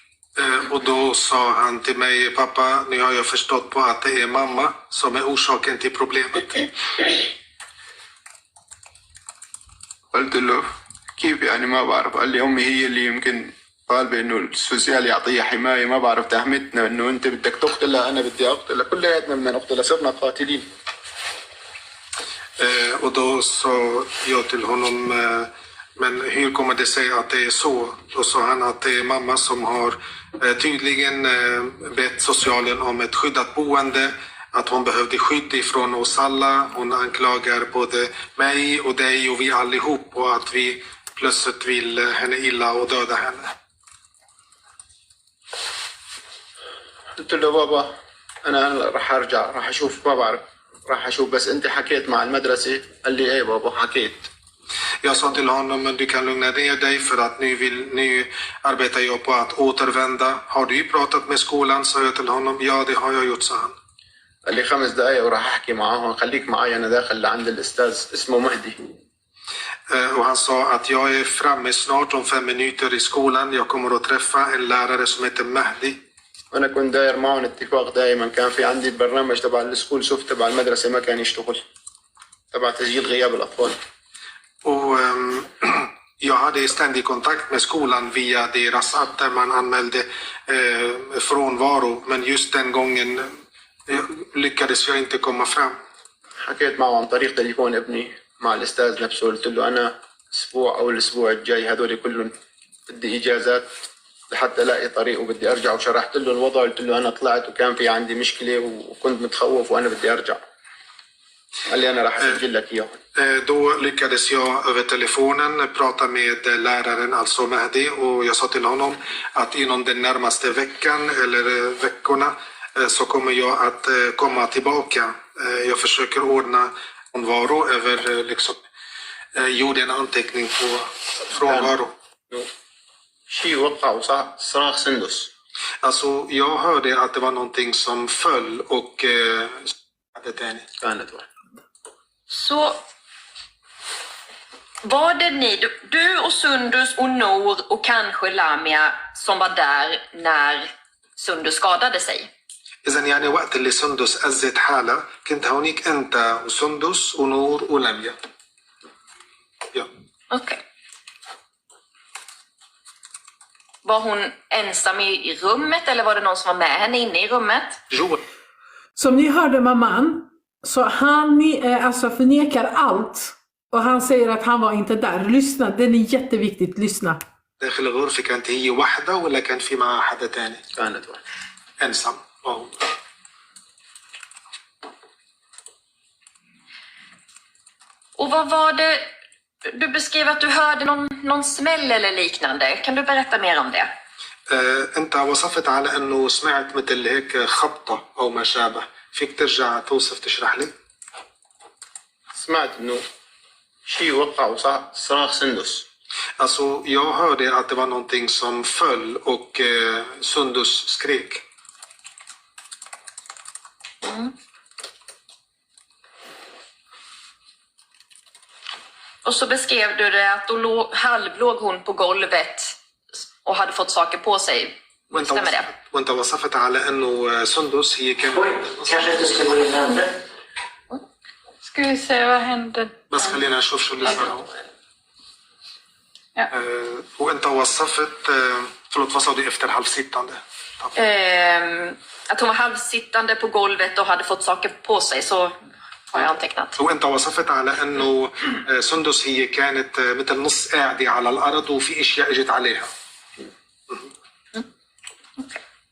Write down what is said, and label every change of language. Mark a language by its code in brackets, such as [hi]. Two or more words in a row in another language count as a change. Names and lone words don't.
[sv] Och då sa han till mig, pappa, nu har jag förstått på att det är mamma som är orsaken till problemet. [ar] قلت له كيف يعني ما بعرف. قال لي امي هي اللي يمكن طالبه انه السوسيال يعطيها حمايه ما بعرف تهمتنا انه انت بدك تقتلها انا بدي اقتلها كلياتنا بدنا نقتلها صرنا قاتلين. [sv] Och då sa jag till honom, men hur kommer det sig att det är så? Då sa han att det är mamma som har tydligen bett socialen om ett skyddat boende, att hon behövde skydd ifrån oss alla. Hon anklagar både mig och dig och vi allihop och att vi plötsligt vill henne illa och döda henne. [ar] قلت له بابا انا راح ارجع راح اشوف ما بعرف راح اشوف بس انت حكيت مع المدرسه. قال لي ايه بابا حكيت. [sv] Jag sa till honom, men du kan lugna ner dig för att nu arbetar jag på att återvända. Har du pratat med skolan? Sa jag till honom. Ja, det har jag gjort, sa han. [ar] قال لي 5 دقائق وراح احكي معاهم خليك معي انا داخل لعند الاستاذ اسمه مهدي. [sv] Och han sa att jag är framme snart om 5 minuter i skolan. Jag kommer att träffa en lärare som heter Mehdi. [ar] وانا كنت داير معهم اتفاق دائما كان في عندي البرنامج تبع السكول شوف تبع المدرسه ما كان يشتغل تبع تسجيل غياب الاطفال. [sv] Och jag hade ständig kontakt med skolan via deras app där man anmälde frånvaro. Men just den gången lyckades jag inte komma fram. [ar] حكيت معه عن طريق تليفون ابني مع الاستاذ نفسه. قلت له انا اسبوع او الاسبوع الجاي هذول كلهم بدي اجازات لحتى الاقي طريق وبدي ارجع. وشرحت له الوضع قلت له انا طلعت وكان في عندي مشكله وكنت متخوف وانا بدي ارجع. قال لي انا راح اسجل لك اياهم. [sv] Då lyckades jag över telefonen prata med läraren, alltså Mehdi, och jag sa till honom att inom den närmaste veckan eller veckorna så kommer jag att komma tillbaka. Jag försöker ordna frånvaro över liksom gjorde en anteckning på frånvaro. [ar] شيء وقع وصراخ سندس. [sv] Alltså jag hörde att det var någonting som föll och hade den. [ar] كانت واحد. [sv] Så var det ni, du och Sundus och Nour och kanske Lamia som var där när Sundus skadade sig? [ar] إذن يعني وقت اللي سندس أزت حالة كنت هونيك أنت وسندس ونور ولميا. [sv] Ja. Okej. Var hon ensam i rummet eller var det någon som var med henne inne i rummet? Joel. Som ni hörde mamman, så han alltså förnekar allt. Och han säger att han var inte där. Lyssna, det är jätteviktigt, lyssna. [ar] داخل الغرفة كانت هي واحدة ولا كان في معها حدا تاني؟ كانت واحدة. [sv] ensam. Och vad var det? Du beskrev att du hörde någon smäll eller liknande. Kan du berätta mer om det? [ar] أنت وصفت على أنه سمعت مثل هيك خبطة أو ما شابه. فيك ترجع توصف تشرح لي؟ سمعت إنه شيء وقع وصراخ سندس. [sv] Alltså, jag hörde att det var någonting som föll och Sundus skrek. Mm. Och så beskrev du det att då halvlåg hon på golvet och hade fått saker på sig. Stämmer det? [ar] وانت وصفت على انه سندس هي كانت [sv] kanske inte ska gå in hände. Ska vi se vad hände. [ar] بس خلينا نشوف شو اللي صار. وانت وصفت [sv] förlåt vad sa du efter halvsittande? Att hon var halvsittande på golvet och hade fått saker på sig, så har jag antecknat. [ar] وانت وصفت على انه سندس هي كانت مثل نص قاعده على الارض وفي اشياء اجت عليها. [sv] Okay.